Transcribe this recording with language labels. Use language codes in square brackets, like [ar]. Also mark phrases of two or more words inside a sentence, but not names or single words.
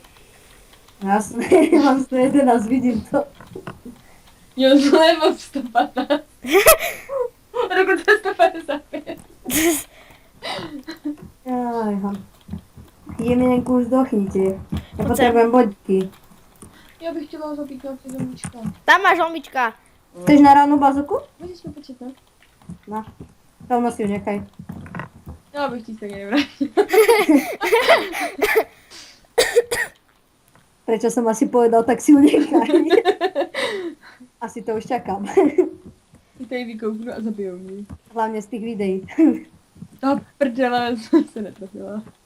[sk] Jasné, mám 111, vidím to. [cs] Jo, zlevo 115. Dokonce 155. [sk] Jajha. Jemenku, zdochnite. Ja Poď potrebujem bodky. [cs] Já bych chtěla zabít nějaký zombíčka. Tam máš zombička. [sk] Chceš na ránu bazuku? [cs] Můžeš mi počít, ne? [sk] No. Rovno si ju nechaj. [cs] Já bych ti stejně nevrátil. [sk] Prečo som asi povedal, tak si ju nechaj. Asi to už čakám. [cs] Ty tady vykouknu a zabijou mě. [sk] Hlavne z tých videí. [cs] Ta prdele jsem se netrafila.